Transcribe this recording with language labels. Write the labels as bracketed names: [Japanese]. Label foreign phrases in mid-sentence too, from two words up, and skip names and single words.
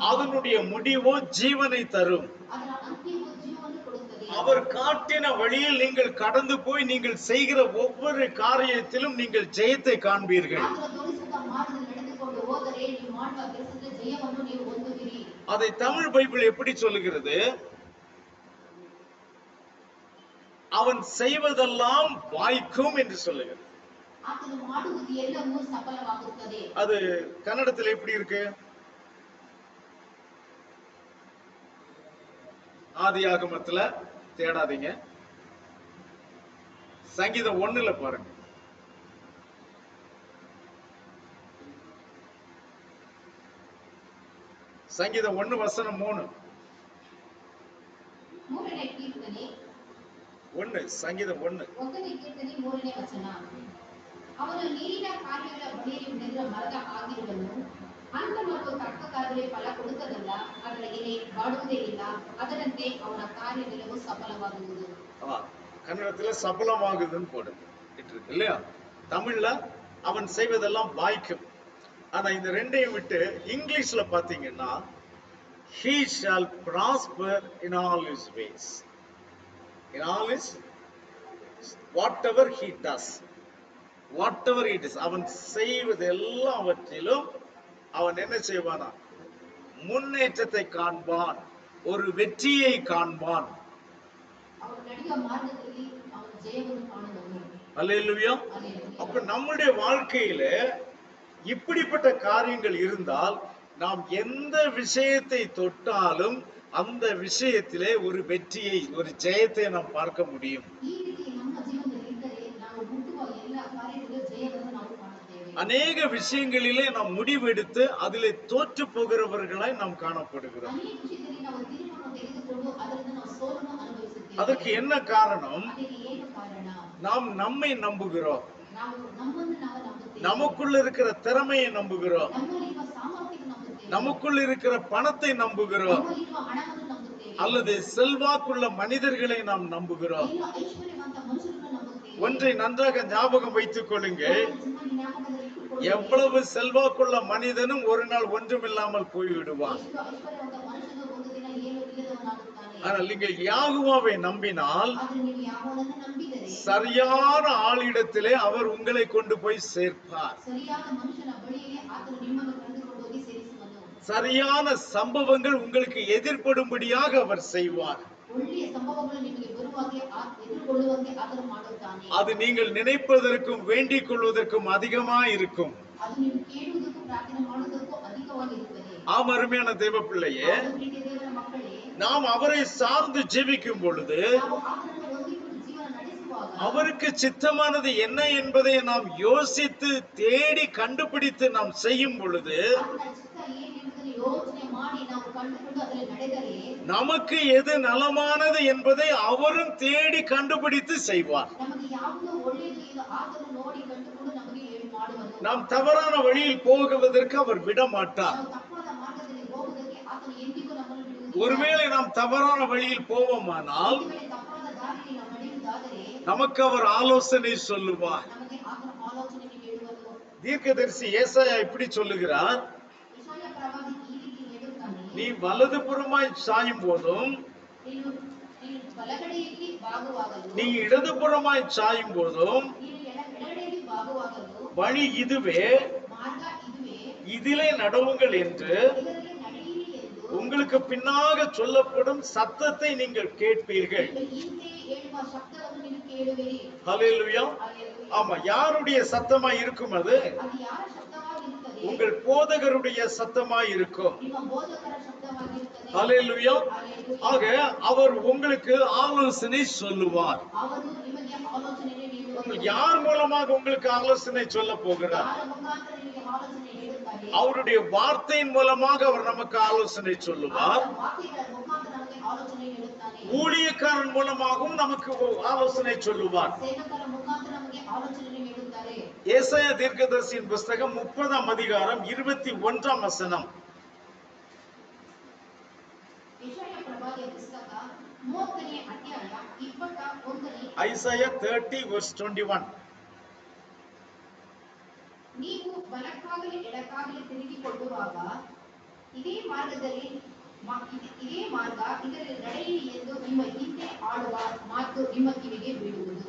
[Tamil] அதனுடைய முடிவோ ஜீவனை தரும். [Kannada] ಅದರ ಅಂತ್ಯವು ಜೀವವನ್ನು ಕೊಡುತ್ತದೆ. [Tamil] அவர் காட்டின வழியில் நீங்கள் கடந்து போய் நீங்கள் செய்கிற ஒவ்வொரு காரியத்திலும் நீங்கள் ஜெயத்தை காண்பீர்கள். [Kannada] ಆತನು ತೋರಿಸಿದ ಮಾರ್ಗದಲ್ಲಿ ನಡೆದುಕೊಂಡು ಹೋದರೆ ನೀವು ಮಾಡುವ ಕೆಲಸದಲ್ಲಿ ಜಯವನ್ನು ನೀವು ಹೊಂದುವಿರಿ. [Tamil] அதை தமிழ் பைபிள் எப்படி சொல்லுகிறது? அவன் செய்வதெல்லாம் வாய்க்கும் என்று சொல்லுகிறது. [Kannada] ಆತನು ಮಾಡುವುದು ಎಲ್ಲವೂ ಸಫಲವಾಗುತ್ತದೆ. [Tamil] அது கன்னடத்தில் எப்படி இருக்கு? ஆதியாகமத்துல தேடாதீங்க, சங்கீதம் 1ல பாருங்க. சங்கீதம் 1 வசனம் 3. [Kannada] ಮೂರನೇ ಕೀರ್ತನೆ [Tamil] 1 சங்கீதம் 1. [Kannada] 1ನೇ ಕೀರ್ತನೆ 3ನೇ ವಚನ. ಅವನು ನೀರಿನ ಕಾರ್ಯಗಳ ಬಳಿಯಲ್ಲಿ ಬೆಳೆದ ಮರದ ಆಗಿರುವನು, ಹಂತ ಮತ್ತು ತಕ್ಕ ಕಾರ್ಯಗಳಿಗೆ ಫಲ ಕೊಡುತ್ತದಲ್ಲ, ಅದರ ಎಲೆ ಬಾಡುವುದೇ ಇಲ್ಲ, ಅದರಂತೆ ಅವನ ಕಾರ್ಯವೆಲ್ಲವೂ ಸಫಲವಾಗುವುದು. [Tamil] கன்னடத்துல சபலமாகுதுன்னு போடுது இருக்கு இல்லையா? தமிழ்ல அவன் செய்வதெல்லாம் வாய்க்கும். ஆனா இந்த ரெண்டையும் விட்டு இங்கிலீஷ்ல பாத்தீங்கன்னா [English] he shall prosper in all his ways. In all his whatever he does, whatever it is, [Tamil] அவன் செய்வது எல்லாவற்றிலும் அவன் என்ன செய்வானா? முன்னேற்றத்தை காண்பான், ஒரு வெற்றியை காண்பான். [Kannada] ಅವನು ನಡೆಯುವ ಮಾರ್ಗದಲ್ಲಿ ಅವನು ಜಯವನ್ನು ಕಾಣುವನು. [Tamil] அல்லேலூயா. அப்ப நம்முடைய வாழ்க்கையில இப்படிப்பட்ட காரியங்கள் இருந்தால் நாம் எந்த விஷயத்தை தொட்டாலும் அந்த விஷயத்திலே ஒரு வெற்றியை, ஒரு ஜெயத்தை நாம் பார்க்க முடியும். [Kannada] ಈ ರೀತಿ ನಮ್ಮ ಜೀವನದಲ್ಲಿ ಇದ್ದರೆ ನಾವು ಮುಟ್ಟುವ ಎಲ್ಲ ಕಾರ್ಯದಲ್ಲೂ ಜಯವನ್ನು ನಾವು ಕಾಣುತ್ತೇವೆ. [Tamil] அநேக விஷயங்களிலே நாம் முடிவெடுத்து அதிலே தோற்று போகிறவர்களாய் நாம் காணப்படுகிறோம். [Kannada] ಅನೇಕ ವಿಷಯದಲ್ಲಿ ನಾವು ತೀರ್ಮಾನ ತೆಗೆದುಕೊಂಡು ಅದರಿಂದ ನಾವು ಸೋಲನ್ನು ಅನುಭವಿಸುತ್ತೇವೆ. [Tamil] அதற்கு என்ன காரணம்? [Kannada] ಅದಕ್ಕೆ ಏನು ಕಾರಣ? [Tamil] நாம் நம்மை நம்புகிறோம், [Kannada] ನಾವು ನಮ್ಮನ್ನು ನಾವು ನಂಬುತ್ತೇವೆ, [Tamil] நமக்குள்ள இருக்கிற திறமையை நம்புகிறோம், [Kannada] ನಮ್ಮಲ್ಲಿರುವ ಸಾಮರ್ಥ್ಯವನ್ನು ನಂಬುತ್ತೇವೆ, [Tamil] நமக்குள்ள இருக்கிற பணத்தை நம்புகிறோம், [Kannada] ನಮ್ಮಲ್ಲಿರುವ ಹಣವನ್ನು ನಂಬುತ್ತೇವೆ, [Tamil] அல்லது செல்வாக்குள்ள மனிதர்களை நாம் நம்புகிறோம். [Kannada] ಇಲ್ಲ ಐಶ್ವರ್ಯವಂತ ಮನುಷ್ಯರನ್ನು ನಂಬುತ್ತೇವೆ. [Tamil] ஒன்றை நன்றாக ஞாபகம் வைத்துக் கொள்ளுங்கள், [Kannada] ನಿಮ್ಮ ಜ್ಞಾಪಕದಲ್ಲಿ ಇಟ್ಟುಕೊಳ್ಳಿ. [Tamil] எவ்வளவு செல்வாக்குள்ள மனிதனும் ஒரு நாள் ஒன்றுமில்லாமல் போய்விடுவான். [Kannada] ಎಷ್ಟು ಐಶ್ವರ್ಯವಂತ ಮನುಷ್ಯನು ಒಂದು ದಿನ ಏನು ಇಲ್ಲದವನಾಗುತ್ತಾನೆ. [Tamil] ஆனால் நீங்கள் யாகுவாவை நம்பினால் [Kannada] ಆದರೆ ನೀವು ಯಾವನನ್ನು ನಂಬಿದರೆ [Tamil] சரியான ஆளிடத்திலே அவர் உங்களை கொண்டு போய் சேர்ப்பார். [Kannada] ಸರಿಯಾದ ಮನುಷ್ಯನ ಬಳಿಯೇ ಆತನು ನಿಮ್ಮನ್ನು ಕರೆದುಕೊಂಡು ಹೋಗಿ ಸೇರಿಸುವನು. [Tamil] சரியான சம்பவங்கள் உங்களுக்கு எதிர்ப்படும்படியாக அவர் செய்வார். [Kannada] ಒಳ್ಳೆಯ ಸಂಭವಗಳು ನಿಮಗೆ ಬರುವಾಗೆ ಎದುರುಗೊಳ್ಳುವಂತೆ ಆತನು ಮಾಡುತ್ತಾನೆ. [Tamil] அது நீங்கள் நினைப்பதற்கும் வேண்டிக் கொள்வதற்கும் அதிகமா இருக்கும். [Kannada] ಅದು ನೀವು ಕೇಳುವುದಕ್ಕೂ ಪ್ರಾರ್ಥನೆ ಮಾಡುವುದಕ್ಕೂ ಅಧಿಕವಾಗಿರುತ್ತದೆ. [Tamil] ஆம், அருமையான தேவ பிள்ளையே, [Kannada] ಹೌದು ಪ್ರೀತಿಯ ದೇವರ ಮಕ್ಕಳೇ, [Tamil] நாம் அவரை சார்ந்து ஜெபிக்கும் பொழுது [Kannada] ನಾವು ಆತನನ್ನು ಹೊಂದಿಕೊಂಡು ಜೀವನ ನಡೆಸುವಾಗ [Tamil] அவருக்கு சித்தமானது என்ன என்பதை நாம் யோசித்து தேடி கண்டுபிடித்து நாம் செய்யும் பொழுது [Kannada] ಆತನ ಚಿತ್ತ ಏನೆಂಬುದನ್ನು ಯೋಚನೆ ಮಾಡಿ ನಾವು ಕಂಡುಕೊಂಡು ಅದರಲ್ಲಿ ನಡೆದರೆ [Tamil] நமக்கு எது நலமானது என்பதை அவரும் தேடி கண்டுபிடித்து செய்வார். [Kannada] ನಮಗೆ ಯಾವುದು ಒಳ್ಳೆಯದು ಎಂದು ಆತನು ನೋಡಿ ಕಂಡುಕೊಂಡು ನಮಗೆ ಮಾಡುವನು. [Tamil] நாம் தவறான வழியில் போகுவதற்கு அவர் விட மாட்டார். [Kannada] ನಾವು ತಪ್ಪಾದ ಮಾರ್ಗದಲ್ಲಿ ಹೋಗುವುದಕ್ಕೆ ಆತನು ಎಂದಿಗೂ ನಮ್ಮನ್ನು ಬಿಡುವುದಿಲ್ಲ. [Tamil] ஒருவேளை நாம் தவறான வழியில் போவோமானால் [Kannada] ಒಂದು ವೇಳೆ ತಪ್ಪಾದ ದಾರಿಯಲ್ಲಿ ನಾವು ನಡೆಯುವುದಾದರೆ [Tamil] நமக்கு அவர் ஆலோசனை சொல்லுவார். [Kannada] ನಮಗೆ ಆತನ ಆಲೋಚನೆ ಹೇಳುವನು. [Tamil] தீர்க்கதரிசி ஏசாயா இப்படி சொல்லுகிறார், [Kannada] ಯೆಶಾಯ ಪ್ರವಾದಿ ಈ ರೀತಿ ಹೇಳುತ್ತಾನೆ, [Tamil] நீ வலது புறமாய் சாயும் போதும் [Kannada] ನೀನು ಬಲಗಡೆಯಲ್ಲಿ ಬಾಗುವಾಗಲು, [Tamil] நீ இடது புறமாய் சாயும் போதும் [Kannada] ನೀನು ಎಡಗಡೆಯಲ್ಲಿ ಬಾಗುವಾಗಲು [Tamil] வழி இதுவே, [Kannada] ಮಾರ್ಗ ಇದುವೇ, [Tamil] இதிலே நடவுங்கள் என்று [Kannada] ಇದರಲ್ಲಿ ನಡೆಯಿರಿ ಎಂದು [Tamil] உங்களுக்கு பின்னாக சொல்லப்படும் சத்தத்தை நீங்கள் கேட்பீர்கள். [Kannada] ಹಿಂದೆ ಹೇಳುವ ಶಬ್ದವನ್ನು ನೀವು ಕೇಳುವಿರಿ. [Tamil] ஹல்லேலூயா. [Kannada] ಹಲ್ಲೆಲೂಯಾ. [Tamil] ஆமா, யாருடைய சத்தமா இருக்கும் அது? [Kannada] ಅದು ಯಾರ ಶಬ್ದವಾಗಿರುತ್ತದೆ? [Tamil] உங்கள் போதகருடைய சத்தமாய் இருக்கும். [Kannada] ನಿಮ್ಮ ಬೋಧಕರ ಶಬ್ದವಾಗಿರುತ್ತದೆ. [Tamil] ஹல்லேலூயா. [Kannada] Hallelujah. [Tamil] ஆக அவர் உங்களுக்கு ஆலோசனை சொல்லுவார். [Kannada] ಅವರು ನಿಮಗೆ ಆಲೋಚನೆಯನ್ನು ನೀಡುವರು. [Tamil] யார் மூலமாக உங்களுக்கு ஆலோசனை சொல்ல போகிறார்? [Kannada] ಯಾರ ಮುಖಾಂತರ ನಿಮಗೆ ಆಲೋಚನೆ ನೀಡುತ್ತಾರೆ? [Tamil] அவருடைய வார்த்தையின் மூலமாக அவர் நமக்கு ஆலோசனை சொல்லுவார். [Kannada] ಅವರ ವಾಕ್ಯಗಳ ಮುಖಾಂತರ ನಮಗೆ ಆಲೋಚನೆ ನೀಡುತ್ತಾನೆ. [Tamil] ஊழியக்காரன் மூலமாகவும் நமக்கு ஆலோசனை சொல்லுவார். [Kannada] ಸೇವಕರ ಮುಖಾಂತರ ನಮಗೆ ಆಲೋಚನೆ ನೀಡುತ್ತಾರೆ. [Tamil] ஏசாயா தீர்க்கதரிசியின் புஸ்தகம் 30ஆம் அதிகாரம் 21ஆம் வசனம். [Kannada] ಯೆಶಾಯ ಪ್ರವಾದಿಯ ಪುಸ್ತಕ 30ನೇ ಅಧ್ಯಾಯ 21ನೇ. [Tamil] ஐசாயா 30 verse 21. [Kannada] ನೀವು ಬಲಕ್ಕಾಗಲಿ ಎಡಕ್ಕಾಗಲಿ ತಿರುಗಿಕೊಳ್ಳುವಾಗ ಇದೇ ಮಾರ್ಗದಲ್ಲಿ ಇದೇ ಮಾರ್ಗ ಇದರಲ್ಲಿ ನಡೆಯಿರಿ ಎಂದು ನಿಮ್ಮ ಹಿಂದೆ ಆಡುವ ಮಾತು ನಿಮ್ಮ ಕಿವಿಗೆ ಬೀಳುವುದು.